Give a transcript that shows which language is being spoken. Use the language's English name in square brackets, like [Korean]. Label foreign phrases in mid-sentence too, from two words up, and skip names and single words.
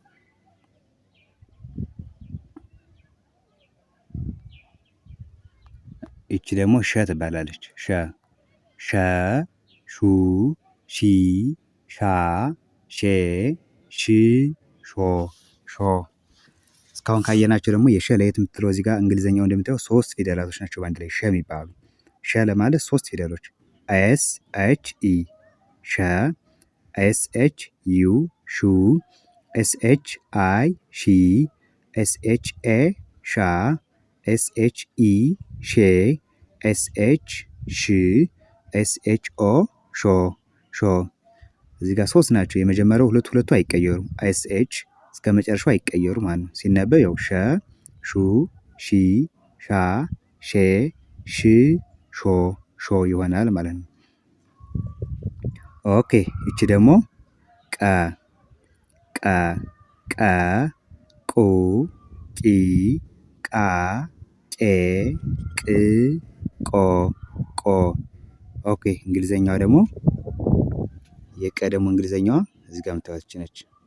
[Amharic] ይቺ ደግሞ ሸ ትባላለች። ሸ ሸ ሹ ሺ ሻ ሼ ሽ ሾ ሾ። እስካሁን ካየናቸው ደግሞ የሸ ለየት የምትለው እዚህ ጋር እንግሊዘኛው እንደምታየው 3 ፊደላቶች ናቸው በአንድ ላይ ሸ የሚባሉ። ሸ ለማለት 3 ፊደሎች [English] S H E [Amharic] ሸ፣ [English] S H U [Amharic] ሹ፣ [English] S H I [Amharic] ሺ፣ [English] S H A [Amharic] ሻ፣ [English] S H E [Amharic] ሼ፣ [English] S H [Amharic] ሽ፣ [English] S H O [Amharic] ሾ ሾ። እዚህ ጋር 3 ናቸው። የመጀመሪያው ሁለቱ አይቀየሩም። [English] S H [Amharic] እስከ መጨረሻው አይቀየሩ ማለት ነው። ሲነበብ ያው ሸ ሹ ሺ ሻ ሼ ሽ ሾ ሾ ይሆናል ማለት ነው። ኦኬ እቺ ደግሞ ቀ ቀ ቀ ቁ ቂ ቃ ቄ ቅ ቆ ቆ። ኦኬ እንግሊዘኛዋ ደግሞ የቀ ደግሞ እንግሊዘኛዋ እዚህ ጋር የምታዩት እቺ ነች።